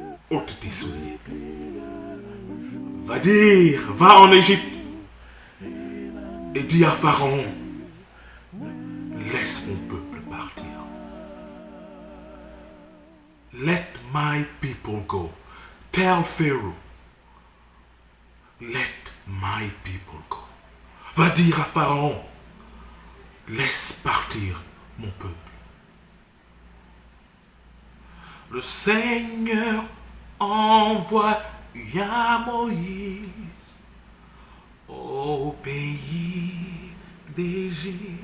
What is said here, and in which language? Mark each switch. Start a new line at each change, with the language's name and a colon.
French: Ôte tes souliers. Va en Égypte et dis à Pharaon, laisse mon peuple partir.
English: Let my people go. Tell Pharaoh, let my people go.
French: Va dire à Pharaon, laisse partir mon peuple. Le Seigneur envoya Moïse au pays d'Égypte.